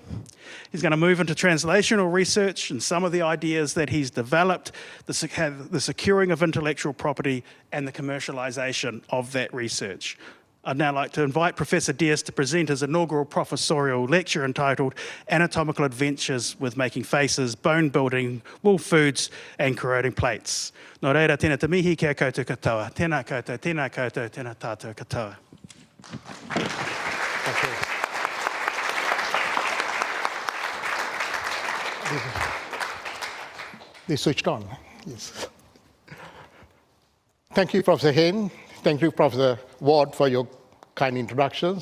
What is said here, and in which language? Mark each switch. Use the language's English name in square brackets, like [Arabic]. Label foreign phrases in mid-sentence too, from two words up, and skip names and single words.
[English] He's going to move into translational research and some of the ideas that he's developed, the securing of intellectual property and the commercialisation of that research. I'd now like to invite Professor Dias to present his inaugural professorial lecture entitled Anatomical Adventures with Making Faces, Bone Building, Wool Foods and Corroding Plates. [Māori] Nō reira, tēnā te mihi kia koutou katoa. Tēnā koutou, tēnā tātou katoa. [English] They switched on. Yes. Thank you, Professor Hain. Thank you, Professor Ward, for your kind introductions.